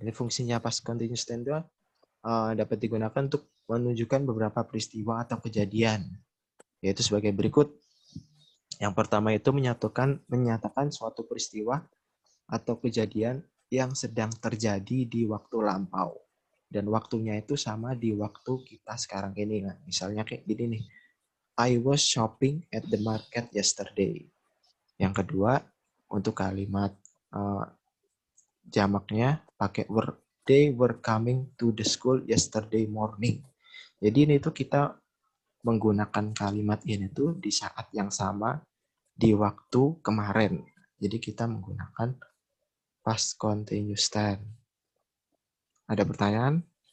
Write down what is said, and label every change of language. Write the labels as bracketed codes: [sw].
[id] Ini fungsinya past continuous tense itu dapat digunakan untuk menunjukkan beberapa peristiwa atau kejadian. Yaitu sebagai berikut. Yang pertama itu menyatakan suatu peristiwa atau kejadian yang sedang terjadi di waktu lampau. Dan waktunya itu sama di waktu kita sekarang ini. Nah, misalnya kayak gini nih. [en] I was shopping at the market yesterday. [id] Yang kedua, untuk kalimat jamaknya pakai were. [en] They were coming to the school yesterday morning. [id] Jadi ini tuh kita menggunakan kalimat ini tuh di saat yang sama di waktu kemarin. Jadi kita menggunakan past continuous tense. Ada pertanyaan?